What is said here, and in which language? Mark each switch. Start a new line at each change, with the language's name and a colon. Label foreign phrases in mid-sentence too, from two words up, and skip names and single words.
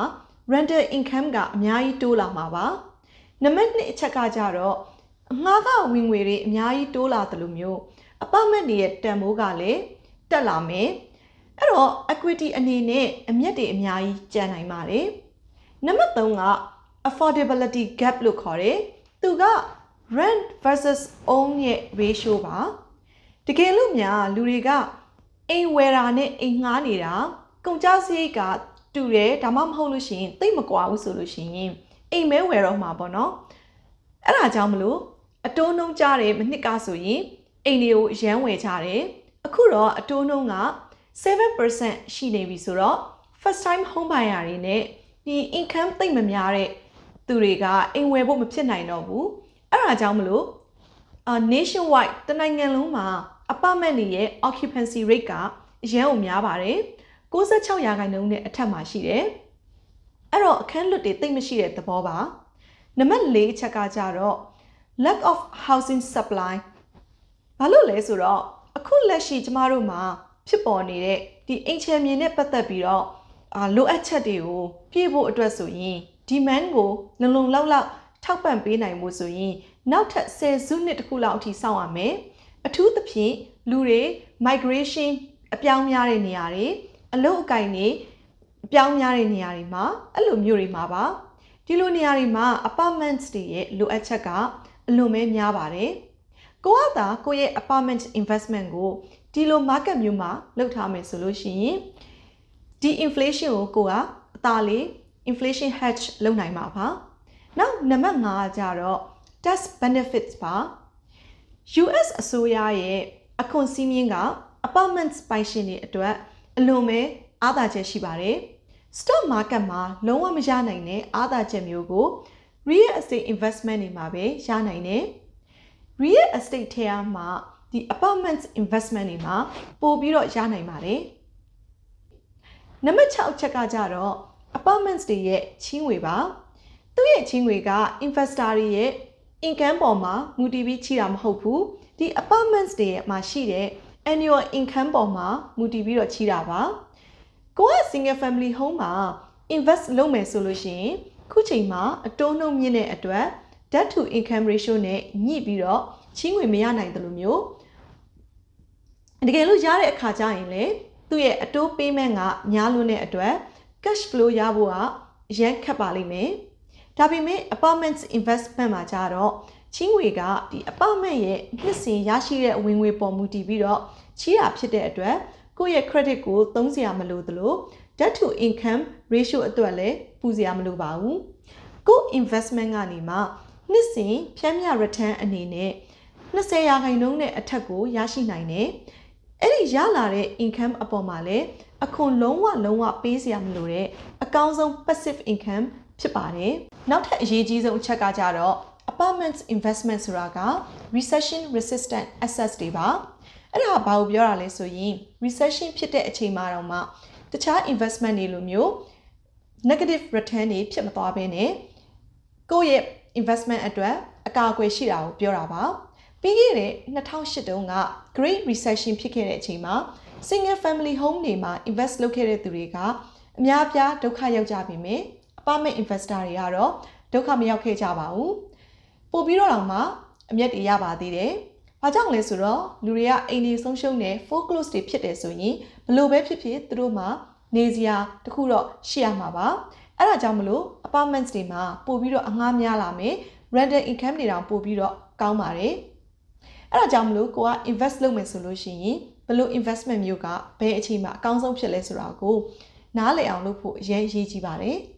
English: rental income
Burmese: ကအများကြီးတိုးလာမှာပါ။နံပါတ်2အချက်ကကြတော့ငှားခဝင်ငွေတွေအများကြီးတိုးလာတယ်လို့မျိုး apartment တွေရဲ့တန်ဖိုးကလည်း တက်လာမယ်။အဲ့တော့ equity အနေနဲ့အမြတ်တွေအများကြီးကျန်နိုင်ပါတယ်။နံပါတ်3က
English: affordability gap
Burmese: လို့ခေါ်တယ်။သူက
English: rent versus own
Burmese: ရဲ့ ratio ပါတကယ်လို့များလူတွေကအိမ်ဝယ်တာနဲ့အိမ်ငှားနေတာကုန်ကျစရိတ်ကတူတယ်ဒါမှမဟုတ်လို့ရှိရင်သိပ်မကွာဘူးဆိုလို့ရှိရင်အိမ်မဲဝယ်တော့မှာပေါ့နော်အဲ့ဒါကြောင့်မလို့အတိုးနှုန်းကြတယ်မနှစ်ကဆိုရင်အိမ်တွေကိုရမ်းဝယ်ကြတယ်အခုတော့အတိုးနှုန်းက 7% ရှိနေပြီဆိုတော့
English: first time home buyer
Burmese: တွေနဲ့ဒီ income သိပ်မများတဲ့သူတွေကအိမ်ဝယ်ဖို့မဖြစ်နိုင်တော့ဘူးအဲ့ဒါကြောင့်မလို့nationwide တနိုင်ငံလုံးမှာ apartment တွေရဲ့
English: occupancy rate
Burmese: ကအရန်ကိုများပါတယ်96%နဲ့အထက်မှာရှိတယ်အဲ့တော့ အခန်းလွတ်တွေသိပ်မရှိတဲ့သဘောပါနံပါတ်4ချက်ကကြတော့
English: lack of housing supply
Burmese: ဘာလို့လဲဆိုတော့အခုလက်ရှိကျမတို့မှာဖြစ်ပေါ်နေတဲ့ဒီအိမ်ချမ်းမြေနဲ့ပတ် သက်ပြီးတော့လိုအပ်ချက်တွေကိုပြည့်ဖို့အတွက်ဆိုရင် demand ကိုလုံလုံလောက်လောက်ထောက်ပံ့ပေးနိုင်မှုဆိုရင်နောက်ထပ်10စုနှစ်တခု လောက်အထိစောင့်ရမယ်အထူးသဖြင့်လူတွေ migration အပြောင်းများတဲ့နေရာတွေအလုပ်အကိုင်တွေအပြောင်းများတဲ့နေရာတွေမှာအဲ့လိုမျိုးတွေမှာပါဒီလိုနေရာတွေမှာ apartments တွေရဲ့လိုအပ်ချက်ကအလွန်ပဲများပါတယ်ကိုကသာကိုရဲ့
English: apartment investment
Burmese: ကိုဒီလို market မျိုးမှာလုပ်ထားမယ်ဆိုလို့ရှိရင်ဒီ inflation ကိုကအသာလေး
English: inflation hedge
Burmese: လုပ်နိုင်မှာပါနောက်နံပါတ်5ကကြတော့
English: tax benefits
Burmese: ပါ US အစိုးရရဲ့အခွန်စည်းမျဉ်းက apartments ပိုင်ရှင်တွေအတွက်အလွန်ပဲအားသာချက်ရှိပါတယ်
English: stock market
Burmese: မှာလုံးဝမရနိုင်တဲ့အားသာချက်မျိုးကို
English: real estate investment
Burmese: တွေမှာပဲရနိုင်တယ်
English: real estate
Burmese: ထဲမှာဒီ
English: apartments investment
Burmese: တွေမှာပို့ပြီးတော့ရနိုင်ပါတယ်နံပါတ်6ချက်ကကြတော့ apartments တွေ ရဲ့ချီးငွေပါသူ့ရဲ့ချီးငွေက investor တွေရဲ့ income ပေါ်မှာမူတည်ပြီးချီးတာမဟုတ်ဘူးဒီ apartments တွေမှာရှိတဲ့
English: annual income
Burmese: ပေါ်မှာမူတည်ပြီးတော့ချီးတာပါကိုက
English: single family home
Burmese: မှာ invest လုပ်မယ်ဆိုလို့ရှိရင်ခုချိန်မှာအ တိုးနှုန်းမြင့်တဲ့အတွက်
English: debt to income ratio
Burmese: နဲ့ညှိပြီးတော့ချီးငွေမရနိုင်တယ်လို့မျိုးတကယ်လို့ရတဲ့အခါကျရင်လေသူ့ရဲ့အတိုး payment ကများလွန်းတဲ့အတွက် cash flow ရဖို့ကအရန်ခက်ပါလိမ့်မယ်ဒါပေမဲ့
English: apartments investment
Burmese: မှာကြတော့ချီးငွေကဒီ apartment ရဲ့နှစ်စဉ်ရရှိတဲ့ဝင်ငွေပေါ်မူ တည်ပြီးတော့ချီးတာဖြစ်တဲ့အတွက်ကိုယ့်ရဲ့ credit ကိုသုံးစရာမလိုသလို
English: debt to income ratio
Burmese: အတွက် လည်းပူစရာမလိုပါဘူးကိုယ့် investment ကနေမှနှစ်စဉ်ဖြန်းမြ return အနေနဲ့20%နဲ့အထက်ကိုရရှိနိုင်တယ်အဲ့ဒီရလာတဲ့ income အပေါ်မှာလည်းအခွန်လုံးဝပေးစရာမလိုတဲ့အကောင်းဆုံး
English: passive income
Burmese: ဖြစ်ပါတယ်နောက်ထပ်အရေးကြီးဆုံးအချက်ကကြတော့
English: apartments investment
Burmese: ဆိုတာက
English: recession resistant assets
Burmese: တွေပါ အဲ့ဒါဘာကိုပြောတာလဲဆိုရင် recession ဖြစ်တဲ့အချိန်မှာတော့မှတခြား investment တွေလိုမျိုး
English: negative return
Burmese: တွေဖြစ်မသွားဘဲနဲ့ကိုယ့်ရဲ့ investment အတွက်အကာအကွယ်ရှိတာကိုပြောတာပါပြီးခဲ့တဲ့2008တုန်းက Great Recession ဖြစ်ခဲ့တဲ့အချိန်မှာ single
English: family home
Burmese: တွေမှာ invest လုပ်ခဲ့တဲ့သူတွေကအများအပြားဒုက္ခရောက်ကြပြီမယ်
English: apartment investor
Burmese: တွေကတော့ဒုက္ခမရောက်ခဲ့ကြပါဘူးပို့ပြီးတော့မှအမျက်တွေရပါသေးတယ်ဘာကြောင့်လဲဆို တော့လူတွေကအိမ်တွေဆုံးရှုံးနေ foreclose တွေဖြစ်တယ်ဆိုရင်ဘလို့ပဲဖြစ်ဖြစ်သူတို့မှာနေစရာတခုတော့ရှိရမှာပါအဲ့ဒါကြောင့်မလို့ apartments တွေမှာပို့ပြီးတော့အငှားများလာမယ်
English: rental income
Burmese: တွေတောင်ပို့ပြီးတော့ကောင်းပါတယ်အဲ့ဒါကြောင့်မလို့ကိုက invest လုပ်မယ်ဆိုလို့ရှိရင်ဘလို့ investment မျိုးကဘယ်အချိန်မှာအကောင်းဆုံးဖြစ်လဲဆိုတာကိုနားလည်အောင်လုပ်ဖို့အရေးကြီးပါတယ်